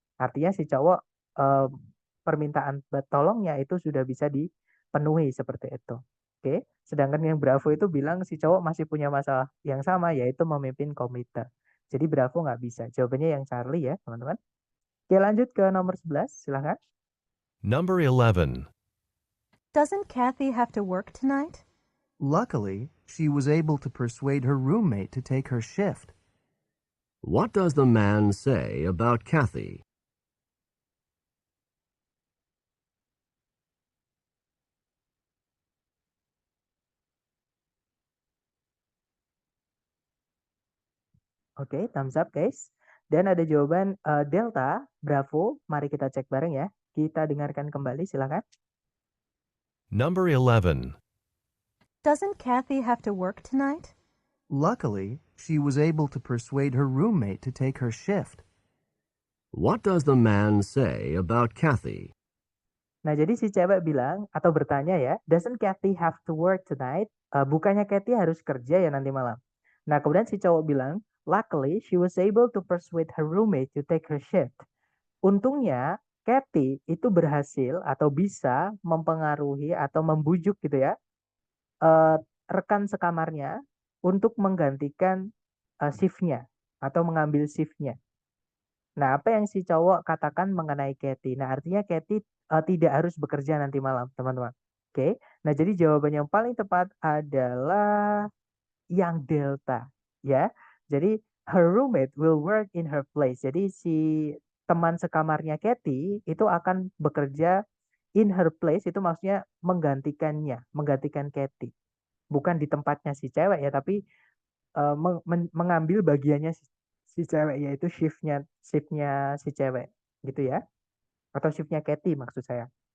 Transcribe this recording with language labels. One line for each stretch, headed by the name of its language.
Indonesian: Artinya si cowok permintaan tolongnya itu sudah bisa dipenuhi seperti itu. Oke. Sedangkan yang Bravo itu bilang si cowok masih punya masalah yang sama yaitu memimpin komite. Jadi Bravo nggak bisa. Jawabannya yang Charlie ya teman-teman. Oke lanjut ke nomor 11 silahkan.
English: Number 11. Doesn't Kathy have to work tonight? Luckily, she was able to persuade her roommate to take her shift. What does the man say about Kathy?
Indonesian: Oke,
English: thumbs up guys.
Indonesian: Dan ada jawaban Delta, Bravo. Mari kita cek bareng ya. Kita dengarkan kembali silakan.
English: Number 11. Doesn't Kathy have to work tonight? Luckily, she was able to persuade her roommate to take her shift. What does the man say about Kathy?
Indonesian: Nah, jadi si cewek bilang atau bertanya ya,
English: doesn't Kathy have to work tonight?
Indonesian: Bukannya Kathy harus kerja ya nanti malam. Nah, kemudian si cowok bilang,
English: luckily she was able to persuade her roommate to take her shift.
Indonesian: Untungnya Kathy itu berhasil atau bisa mempengaruhi atau membujuk gitu ya rekan sekamarnya untuk menggantikan shift-nya atau mengambil shift-nya. Nah, apa yang si cowok katakan mengenai Katie? Nah, artinya Katie tidak harus bekerja nanti malam, teman-teman. Oke. Nah, jadi jawaban yang paling tepat adalah yang delta, ya. Jadi
English: her roommate will work in her place.
Indonesian: Jadi si teman sekamarnya Katie itu akan bekerja
English: in her place,
Indonesian: itu maksudnya menggantikannya, menggantikan Katie. Bukan di tempatnya si cewek ya, tapi mengambil bagiannya si cewek, yaitu shiftnya si cewek gitu ya, atau shiftnya Katie maksud saya.